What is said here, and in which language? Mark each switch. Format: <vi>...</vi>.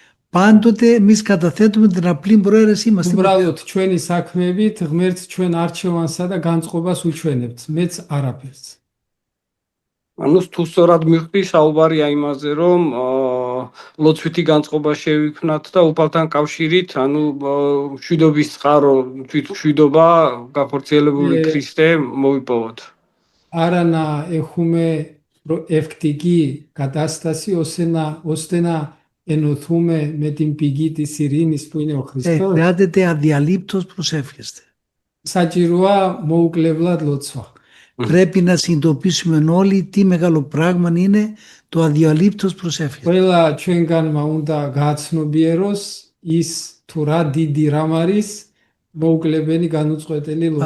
<el>Πάντοτε εμείς καταθέτουμε την απλή προαίρεσή μας.</el> <ka>უბრალოდ ჩვენი საქმეებით ღმერთს ჩვენ არჩევანსა და განწყობას უჩვენებთ, მეც არაფერს. ანუ თუ სწორად მივხვდი, საუბარი აი იმაზე, რომ ლოცვითი განწყობა შევიქმნათ და უფალთან კავშირით, ანუ მშვიდობის წყარო, მშვიდობა გახორციელებული ქრისტე მოვიპოვოთ.</ka> <el>Άρα να έχουμε ευκτική κατάσταση ώστε να ενωθούμε με την πηγή της ειρήνης που είναι ο Χριστός. Χρειάζεται αδιαλείπτως προσεύχεστε.</el> <ka>Საჭიროა მოუკლებლად ლოცვა.</ka> <el>Πρέπει να συνειδητοποιήσουμε όλοι τι μεγάλο πράγμα είναι το αδιαλείπτως προσεύχεστε.</el> <ka>ყველა ჩვენგანმა უნდა გააცნობიეროს ის თუ რა დიდი რამ არის მოუკლებელი განუწყვეტელი ლოცვა.</ka>